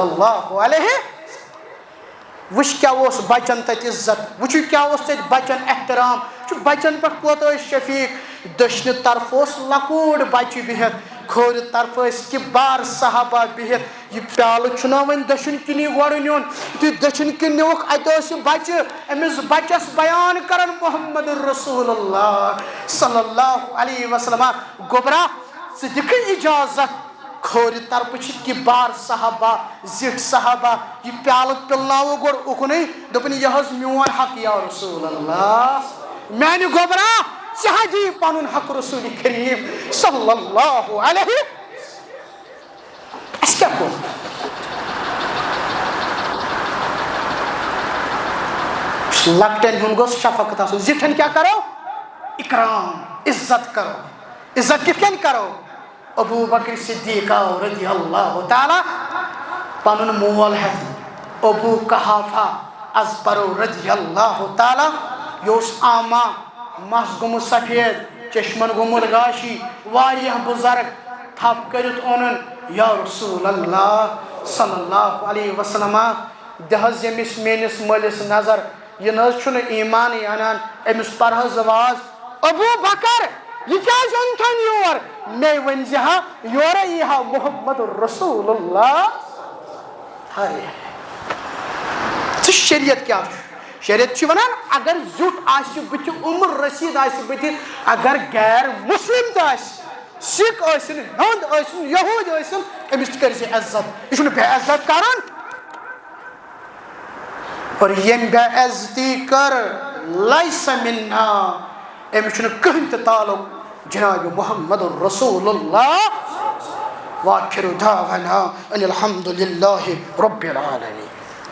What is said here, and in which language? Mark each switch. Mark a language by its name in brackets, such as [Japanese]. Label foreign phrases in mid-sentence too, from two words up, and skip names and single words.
[Arabic] اللہ علیہ [Kashmiri] وٕچھ کیٛاہ اوس بچن تتہِ عزت وٕچھِو کیٛاہ اوس تتہِ بچن احترام وٕچھِو بچن پٮ۪ٹھ کوتاہ ٲسۍ شفیق دٔچھنہِ طرفہٕ اوس لۄکُٹ بچہِ بِہِتھ کھوورِ طرفہٕ ٲسۍ کِبار صحابہ بِہِتھ یہِ پیالہٕ چھُنہ وۄنۍ دٔچھُن کِنی گۄڈٕ نیُن یُتھُے دٔچھُن کِنۍ نِوُکھ اتہِ اوس یہِ بچہِ أمِس بچس بیان کران محمد رسول اللہ [Arabic] صلی اللہ علیہ وسلم [Kashmiri] گوبرا ژٕ دِکھٕ اجازت کھوورِ طرفہٕ چھِ کِبار صحابہ زِٹھۍ صحابہ یہِ پیالہٕ پِلناوو گۄڈٕ اُکنُے دوٚپُن یہِ حظ میون حق [Arabic] یا رسول اللہ [Kashmiri] میانہِ گوبرا ژٕ حظ دِیہِ پنُن حق رسول کریم [Arabic] صلی اللہ علیہ [Kashmiri] اَسہِ کیٛاہ کوٚر لۄکٹٮ۪ن ہُنٛد گوٚژھ شفقت آسُن زِٹھٮ۪ن کیٛاہ کرو اکرام عزت کرو عزت کِتھ کٔنۍ کرو ابو بکر صدیق [Arabic] رضی اللہ تعالیٰ [Kashmiri] پنُن مول ہٮ۪تھ ابو قحافہ ازبر [Arabic] رضی اللہ تعالیٰ [Kashmiri] یہِ اوس آما مس گوٚمُت سفید چشمن گوٚمُت گاشی واریاہ بُزرگ تھپ کٔرِتھ اوٚنُن یا رسول اللہ [Arabic] صلی اللہ علیہ وسلم [Kashmiri] دِ حظ ییٚمِس میٲنِس مٲلِس نظر یہِ نہ حظ چھُنہٕ ایمانٕے انان أمِس پر حظ واز ابو بکر یہِ کیٛازِ اوٚنتھن یور مےٚ ؤنۍ زِ ہا یورے یی ہا محمد رسول اللہ ہاے ژٕ شریعت کیٛاہ چھُ شریعت چھُ ونان اگر زیُٹھ آسہِ بٕتھِ عمر رسیٖد آسہِ بٕتھِ اگر غیر مسلم تہِ آسہِ سکھ ٲسِن ہیوٚنٛد ٲسِن یہوٗدۍ ٲسِن أمِس تہِ کٔرۍ زِ عزت یہِ چھُنہٕ بے عزت کران اور ییٚمۍ بے عزتی کٔر [Arabic] لیسا منا [Kashmiri] أمِس چھُنہٕ کٕہٕنۍ تہِ تعلق جناب محمد رسول اللہ [Arabic] وآخر دعوانا ان الحمد للہ رب العالمین